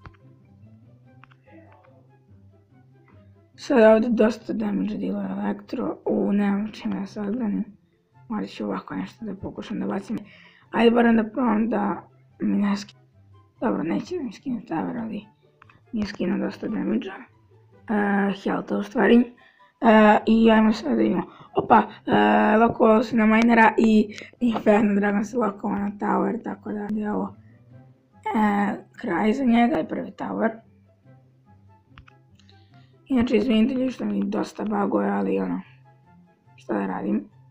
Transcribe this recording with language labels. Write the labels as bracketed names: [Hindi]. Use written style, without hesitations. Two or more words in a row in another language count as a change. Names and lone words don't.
[Bosnian] Sada ovdje dosta damage dealuje Elektro. Nemam čime da se odbranim. Morat ću ovako nešto da pokušam da bacim. Ajde barem da probam da mi ne skinu. Dobro, neće da mi skinu tower, ali mi je skinuo dosta damage-a. Health-a u stvari. I ajmo sada da imamo. Opa, lokovalo se na Minera i Inferno Dragon se lokovao na tower, tako da je ovo kraj za njega i prvi tower. Inače, izvinite ljudi što mi dosta buguje, ali šta da radim.